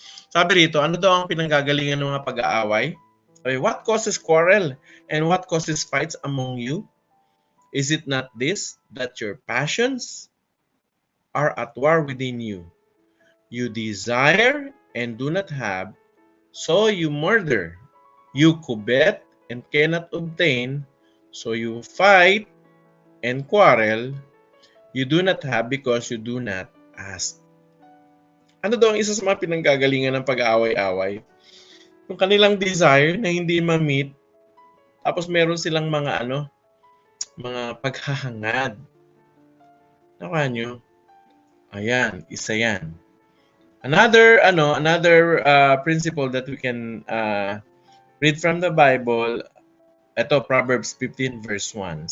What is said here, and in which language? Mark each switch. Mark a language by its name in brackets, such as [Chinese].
[Filipino] Sabi dito, ano daw ang pinanggagalingan ng mga pag-aaway? [English] Okay, what causes quarrel and what causes fights among you? Is it not this, that your passions are at war within you? You desire and do not have, so you murder. You covet and cannot obtain, so you fight and quarrel. You do not have because you do not ask. [Filipino] Ano daw ang isa sa mga pinanggagalingan ng pag-aaway-away? Yung kanilang desire na hindi ma-meet, tapos meron silang mga mga paghahangad. Nakuha nyo? Ayan, isa yan. [English] Another principle that we can read from the Bible, [Filipino] ito, [English] Proverbs 15 verse 1.